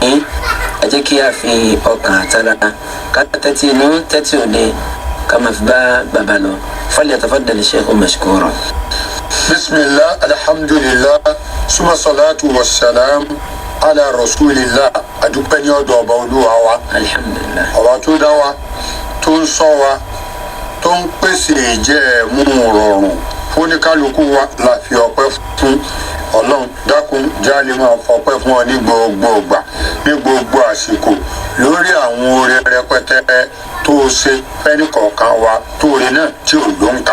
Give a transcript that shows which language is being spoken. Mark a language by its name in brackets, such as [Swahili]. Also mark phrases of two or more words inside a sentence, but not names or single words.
[Yoruba] ẹ jẹ́ kí a fi ọkàn àtàrà ká tẹ́tí inú tẹ́tí òde ká máa fi bá bàbá lọ [Arabic] فليتفضل الشيخ مشكورا. بسم الله، الحمد لله، ثم الصلاة والسلام على رسول الله. [Yoruba] Adúpẹ́ ní ọ̀dọ̀ ọba Olúwa wa. Alhamdulillah. Ọba tó dá wa, tó ń ṣọ́ wa, tó ń pèsè ìjẹ́ mú rọrùn fúnikálukú wa la fi ọpẹ́ fún Ọlọ́run. Dákun jáde máa fọpẹ́ fún ọ ní gbogbo ìgbà ní gbogbo àsìkò lórí àwọn oore rẹpẹtẹ tó ṣe fẹ́ni kọ̀ọ̀kan wa tóore náà tí ò ló ń ka.